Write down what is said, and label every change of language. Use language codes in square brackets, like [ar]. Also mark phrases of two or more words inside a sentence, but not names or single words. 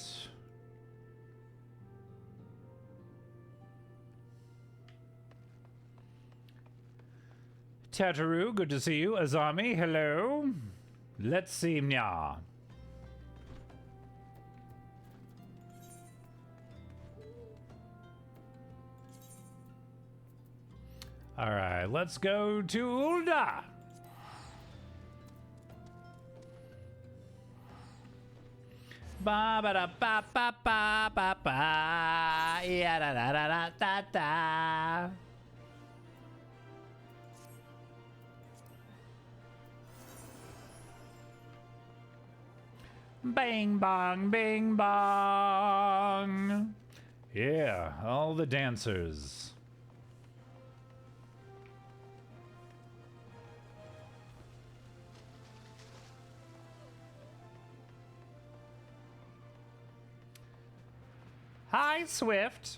[en] Tataru, good to see you. Azami, hello. Let's see, Nya. All right, let's go to Ulda. Ba ba da ba ba ba ba ba. Ya da da da da da da. Bang bong, bing bong. Yeah, all the dancers. Hi, Swift.